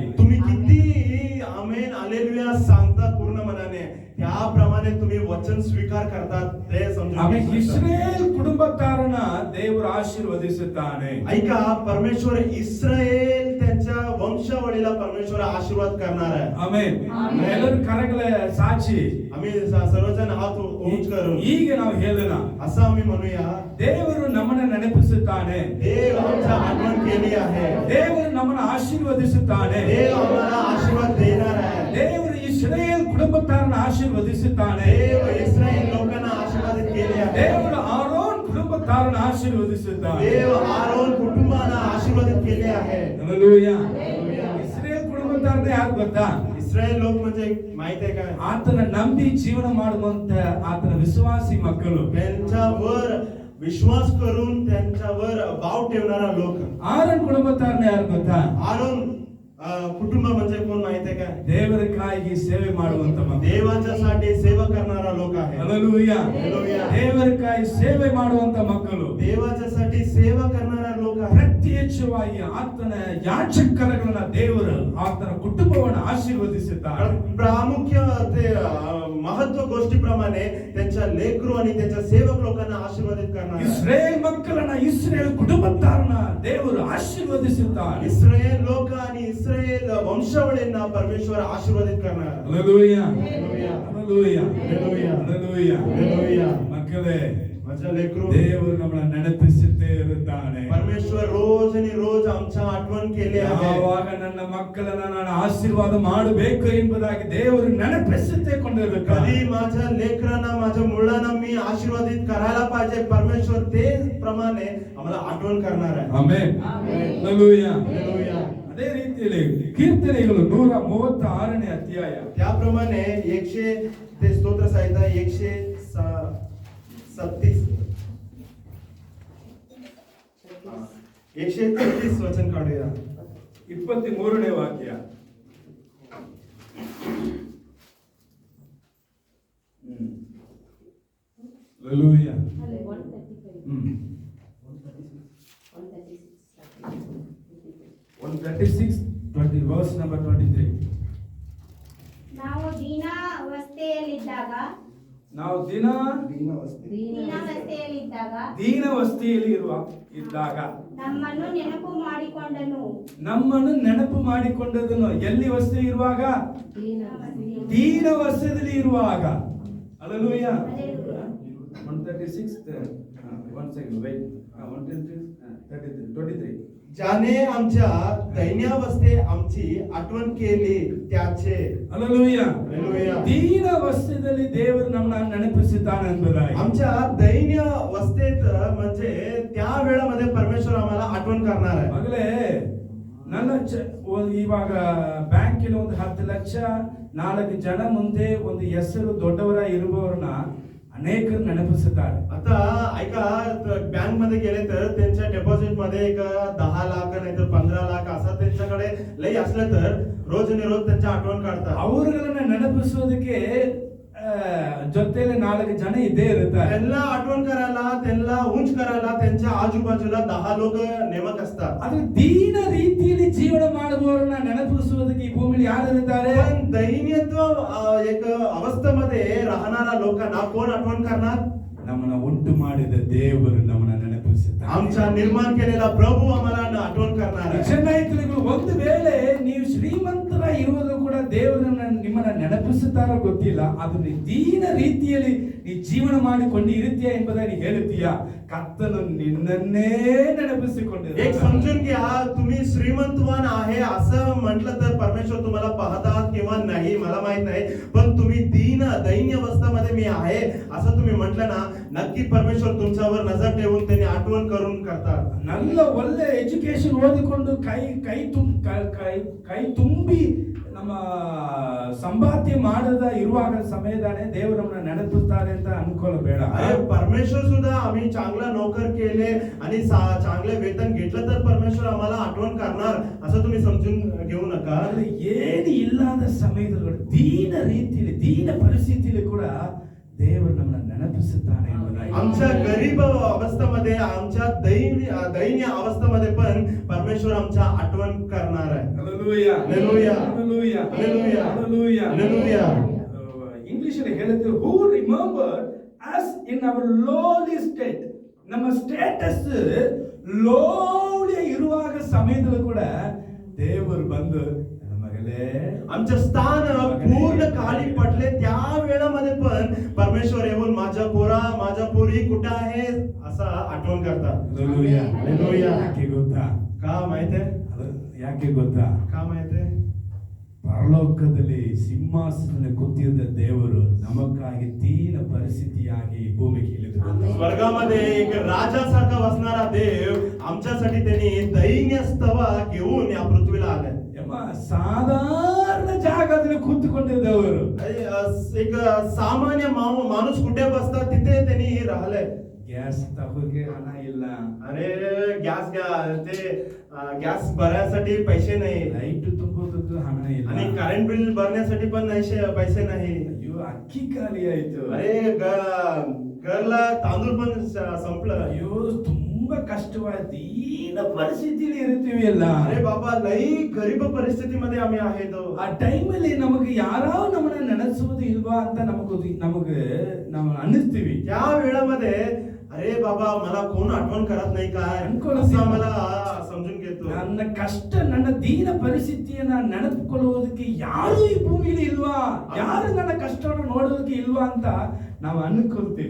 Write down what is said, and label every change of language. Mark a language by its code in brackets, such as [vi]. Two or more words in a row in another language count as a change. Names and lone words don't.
[mr] तुम्ही किती आमेन हालेलुया सांगतात पूर्ण मनाने, त्याप्रमाणे तुम्ही वचन स्वीकार करतात ते समजून [kn] ಆಮೇಲೆ [mr] घ्या. [kn] ಇಸ್ರೇಲ್ ಕುಟುಂಬದವರನ್ನ ದೇವರು ಆಶೀರ್ವದಿಸುತ್ತಾನೆ. [mr] ऐका, परमेश्वर इस्रायल त्यांच्या वंशावळीला परमेश्वर आशीर्वाद करणार आहे. [kn] ಆಮೆನ್. ಎಲ್ಲರೂ ಕರಗಲ ಸಾಕ್ಷಿ. [mr] आम्ही सर्वजण हात उंच करून [kn] ಈಗ ನಾವು ಹೇಳೋಣ, [mr] असं आम्ही म्हणूया, [kn] ದೇವರು ನಮ್ಮನ್ನ ನೆನಪಿಸುತ್ತಾನೆ. [mr] देव आमच्या आठवण केली आहे. [kn] ದೇವರು ನಮ್ಮನ್ನ ಆಶೀರ್ವದಿಸುತ್ತಾನೆ. [mr] देव आम्हाला आशीर्वाद देणार आहे. [kn] ದೇವರು ಇಸ್ರೇಲ್ ಕುಟುಂಬದವರನ್ನ ಆಶೀರ್ವದಿಸುತ್ತಾನೆ. [mr] देव इस्रायल लोकांना आशीर्वादित केले आहे. ದೇವರು ಆರೋನ್ ಕುಟುಂಬದವರನ್ನ ಆಶೀರ್ವದಿಸುತ್ತಾನೆ. देव आरोन कुटुंबाला आशीर्वादित केले आहे. Hallelujah. Hallelujah. [kn] ಇಸ್ರೇಲ್ ಕುಟುಂಬದವರನ್ನ ಯಾರು ಗೊತ್ತಾ? [mr] इस्रायल लोक म्हणजे माहित आहे काय? [kn] ಆತನ ನಂಬಿ ಜೀವನ ಮಾಡುವಂತ ಆತನ ವಿಶ್ವಾಸಿ ಮಕ್ಕಳು. [mr] त्यांच्यावर विश्वास करून त्यांच्यावर भाव ठेवणारा लोक. [kn] ಆರೋನ್ ಕುಟುಂಬದವರನ್ನ ಯಾರು ಗೊತ್ತಾ? [mr] आरोन कुटुंब म्हणजे कोण माहित आहे काय? [kn] ದೇವರಿಗಾಗಿ ಸೇವೆ ಮಾಡುವಂತ ಮಕ್ಕಳು. [mr] देवाच्यासाठी सेवा करणारा लोक आहे. Hallelujah. Hallelujah. [kn] ದೇವರಿಗಾಗಿ ಸೇವೆ ಮಾಡುವಂತ ಮಕ್ಕಳು. [mr] देवाच्यासाठी सेवा करणारा लोक आहे. [kn] ಪ್ರತ್ಯೇಕವಾಗಿ ಆತನ ಯಾಚಕರಗಳನ್ನ ದೇವರು ಆತನ ಕುಟುಂಬವನ್ನು ಆಶೀರ್ವದಿಸುತ್ತಾರೆ. [mr] प्रामुख्य ते महत्व गोष्टीप्रमाणे त्यांच्या लेकरू आणि त्यांच्या सेवक लोकांना आशीर्वादित करणार. [kn] ಇಸ್ರೇಲ್ ಮಕ್ಕಳನ್ನ ಇಸ್ರೇಲ್ ಕುಟುಂಬದವರನ್ನ ದೇವರು ಆಶೀರ್ವದಿಸುತ್ತಾರೆ. [mr] इस्रायल लोक आणि इस्रायल वंशावळींना परमेश्वर आशीर्वादित करणार. Hallelujah. Hallelujah. Hallelujah. Hallelujah. Hallelujah. Hallelujah. [kn] ಮಕ್ಕಳೇ, [mr] माझ्या लेकरू [kn] ದೇವರು ನಮ್ಮನ್ನ ನೆನಪಿಸುತ್ತೇ ಇರುತ್ತಾನೆ. [mr] परमेश्वर रोज आणि रोज आमच्या आठवण केले आहे. [kn] ಯಾವಾಗ ನನ್ನ ಮಕ್ಕಳನ್ನ ನಾನು ಆಶೀರ್ವಾದ ಮಾಡಬೇಕು ಎಂಬುದಾಗಿ ದೇವರು ನೆನಪಿಸುತ್ತೇ ಕೊಂಡಿರುತ್ತಾನೆ. [mr] कधी माझ्या लेकरांना माझ्या मुलांना मी आशीर्वादित करायला पाहिजे, परमेश्वर ते प्रमाणे आम्हाला आठवण करणार आहे. [kn] ಆಮೆನ್. ಹಲ್ಲೆಲೂಯಾ. ಅದೇ ರೀತಿಯಲ್ಲಿ ಕೀರ್ತನೆಗಳು 136ನೇ ಅಧ್ಯಾಯ [mr] त्याप्रमाणे 100 ते स्तोत्र संहिता 136 133 वचन काढूया. [kn] 23ನೇ ವಾಕ್ಯ. ಹಲ್ಲೆಲೂಯಾ. [en] 136 verse number 23. [kn] ನಾವು ದೀನಾವಸ್ಥೆಯಲ್ಲಿದ್ದಾಗ ದೀನಾವಸ್ಥೆಯಲ್ಲಿ ಇದ್ದಾಗ ನಮ್ಮನ್ನು ನೆನಪು ಮಾಡಿಕೊಂಡದನ್ನು ಎಲ್ಲಿ ಅವಸ್ಥೆ ಇರುವಾಗ? ದೀನಾವಸ್ಥೆಯಲ್ಲಿ ಇರುವಾಗ. ಹಲ್ಲೆಲೂಯಾ. 136 [en] one second wait [kn] 133 [mr] ज्याने आमच्या दैन्यावस्थे आमची आठवण केली त्याचे. [kn] ಹಲ್ಲೆಲೂಯಾ. ಹಲ್ಲೆಲೂಯಾ. ದೀನಾವಸ್ಥೆಯಲ್ಲಿ ದೇವರು ನಮ್ಮನ್ನ ನೆನಪಿಸುತ್ತಾನೆ ಎಂಬುದಾಗಿ. [mr] आमच्या दैन्य अवस्थेत म्हणजे त्या वेळामध्ये परमेश्वर आम्हाला आठवण करणार आहे. [kn] ಮಗಳೇ, ಇವಾಗ ಬ್ಯಾಂಕಿನ ಒಂದು 10 ಲಕ್ಷ 4 ಜನ ಮುಂದೆ ಒಂದು ಹೆಸರು ದೊಡ್ಡವರ ಇರುವವರನ್ನ ಅನೇಕರು ನೆನಪಿಸುತ್ತಾರೆ. [mr] आता ऐका, बँक मध्ये गेले तर त्यांच्या डिपॉझिट मध्ये एक 10 लाख नाही तर 15 लाख असं त्यांच्याकडे लई असलं तर रोज आणि रोज त्यांच्या आठवण काढतात. [kn] ಅವರುಗಳನ್ನ ನೆನಪಿಸೋದಕ್ಕೆ ಜೊತೆಲೆ 4 ಜನ ಇದ್ದೇ ಇರ್ತಾರೆ. [mr] त्यांना आठवण करायला, त्यांना उंच करायला त्यांच्या आजूबाजूला 10 लोक नेमक असतात. [kn] ಆದ್ರೆ ದೀನ ರೀತಿಯಲ್ಲಿ ಜೀವನ ಮಾಡುವವರನ್ನ ನೆನಪಿಸುವುದಕ್ಕೆ ಈ ಭೂಮಿಯಲ್ಲಿ ಯಾರು ಇರ್ತಾರೆ? [mr] पण दैन्यत्व एक अवस्थेमध्ये राहणारा लोकांना कोण आठवण करणार? [kn] ನಮ್ಮನ್ನ ಉಂಟು ಮಾಡಿದ ದೇವರು ನಮ್ಮನ್ನ ನೆನಪಿಸುತ್ತಾರೆ. [mr] आमचा निर्माण केलेला प्रभू आम्हाला आठवण करणार आहे. [kn] ಚೆನ್ನೈತಲಿಗಳು ಒಂದು ವೇಳೆ ನೀವು ಶ್ರೀಮಂತರ ಇರುವುದು ಕೂಡ ದೇವರನ್ನ ನಿಮ್ಮನ್ನ ನೆನಪಿಸುತ್ತಾರೋ ಗೊತ್ತಿಲ್ಲ, ಅದು ದೀನ ರೀತಿಯಲ್ಲಿ ನೀ ಜೀವನ ಮಾಡಿಕೊಂಡು ಇರುತ್ತೀಯ ಎಂಬುದಾಗಿ ಹೇಳುತ್ತೀಯಾ? ಕರ್ತನು ನಿನ್ನನ್ನೇ ನೆನಪಿಸಿಕೊಂಡಿದ್ದಾನೆ. [mr] एक समजून घ्या, तुम्ही श्रीमंतवान आहे असं म्हटलं तर परमेश्वर तुम्हाला पाहतात किंवा नाही मला माहित नाही, पण तुम्ही दैन्य अवस्थेमध्ये मी आहे असं तुम्ही म्हटलं ना, नक्की परमेश्वर तुमच्यावर नजर ठेवून त्यांनी आठवण करून करतात. [kn] நல்ல ಒಳ್ಳೆ ಎಜುಕೇಶನ್ ಓದಿಕೊಂಡು ಕೈ ತುಂಬಿ ನಮ್ಮ ಸಂಪಾದ್ಯ ಮಾಡದ ಇರುವಾಗ ಸಮಯದಾನೆ ದೇವರು ನಮ್ಮನ್ನ ನೆನಪಿಸ್ತಾರೆ ಅಂತ ಅನ್ಕೊಳ್ಳಬೇಡ. [mr] अरे परमेश्वर सुद्धा आम्ही चांगला नोकर केले आणि चांगले वेतन घेतलं तर परमेश्वर आम्हाला आठवण करणार असं तुम्ही समजून घेऊ नका. [kn] ಏನು ಇಲ್ಲದ ಸಮಯದಲ್ಲಿ ದೀನ ರೀತಿಯಲ್ಲಿ ದೀನ ಪರಿಸ್ಥಿತಿಯಲ್ಲಿ ಕೂಡ ದೇವರು ನಮ್ಮನ್ನ ನೆನಪಿಸುತ್ತಾನೆ ಎಂಬುದಾಗಿ. [mr] आमच्या गरीब अवस्थेमध्ये, आमच्या दैन्य अवस्थेमध्ये पण परमेश्वर आमच्या आठवण करणार आहे. [kn] ಹಲ್ಲೆಲೂಯಾ. ಹಲ್ಲೆಲೂಯಾ. ಹಲ್ಲೆಲೂಯಾ. ಹಲ್ಲೆಲೂಯಾ. ಹಲ್ಲೆಲೂಯಾ. ಹಲ್ಲೆಲೂಯಾ. ಇಂಗ್ಲಿಷ್ ಅಲ್ಲಿ ಹೇಳುತ್ತೆ, [en] who remember us in our lowly state. [kn] ನಮ್ಮ [en] status lowly [kn] ಇರುವಾಗ ಸಮಯದಲ್ಲೂ ಕೂಡ ದೇವರು ಬಂದು ಮಗಲೇ, [mr] आमचं स्थान पूर्ण खाली पडले त्या वेळामध्ये पण परमेश्वर येऊन माझा पोरा माझा पोरी कुठं आहे असं आठवण करतात. [kn] ಹಲ್ಲೆಲೂಯಾ. ಹಲ್ಲೆಲೂಯಾ. ಯಾಕೆ ಗೊತ್ತಾ? [mr] का माहितीये? [kn] ಯಾಕೆ ಗೊತ್ತಾ? [mr] का माहितीये? [kn] ಪರಲೋಕದಲ್ಲಿ ಸಿಂಹಾಸನದಲ್ಲಿ ಕೂತಿದ್ದ ದೇವರು ನಮಗಾಗಿ ದೀನ ಪರಿಸ್ಥಿತಿಯಾಗಿ ಭೂಮಿಗೆ ಇಳಿದು ಬಂದರು. [mr] स्वर्गामध्ये एक राजासारखा बसणारा देव आमच्यासाठी त्यांनी दैन्य स्तवा घेऊन या पृथ्वीला आलाय. [kn] ಸಾಧಾರಣ ಜಾಗದಲ್ಲಿ ಕೂತುಕೊಂಡಿದ್ದವರು [mr] एक सामान्य माणूस कुठे बसतात तिथे त्यांनी राहिलंय. [kn] ಗ್ಯಾಸ್ ತಗೋಕೆ ಹಣ ಇಲ್ಲ, [mr] अरे गॅस ते गॅस भरण्यासाठी पैसे नाही, [kn] ಲೈಟ್ ತುಂಬೋದಕ್ಕೂ ಹಣ ಇಲ್ಲ, [mr] आणि [en] current bill [mr] भरण्यासाठी पण पैसे नाही. [kn] ಅಯ್ಯೋ ಅಕ್ಕಿ ಖಾಲಿ ಆಯ್ತು, [mr] अरे घरला तांदूळ पण संपलं. [kn] ಅಯ್ಯೋ ತುಂಬಾ ಕಷ್ಟವಾದ ದೀನ ಪರಿಸ್ಥಿತಿಯಲ್ಲಿ ಇರ್ತೀವಿ ಎಲ್ಲ. [mr] अरे बाबा लई गरीब परिस्थितीमध्ये आम्ही आहेत. [kn] ಆ ಟೈಮಲ್ಲಿ ನಮಗೆ ಯಾರೋ ನಮ್ಮನ್ನ ನೆನೆಸುವುದು ಇಲ್ವಾ ಅಂತ ನಾವು ಅನ್ನಿಸ್ತೀವಿ. [mr] त्या वेळामध्ये अरे बाबा मला कोण आठवण करत नाही काय अनकोण असं मला समजून घेतो. [kn] ನನ್ನ ಕಷ್ಟ, ನನ್ನ ದೀನ ಪರಿಸ್ಥಿತಿಯನ್ನ ನೆನಪಿಕೊಳ್ಳುವುದಕ್ಕೆ ಯಾರು ಈ ಭೂಮಿಲಿ ಇಲ್ವಾ, ಯಾರು ನನ್ನ ಕಷ್ಟವನ್ನು ನೋಡೋದಕ್ಕೆ ಇಲ್ವಾ ಅಂತ ನಾವು अनुभवते.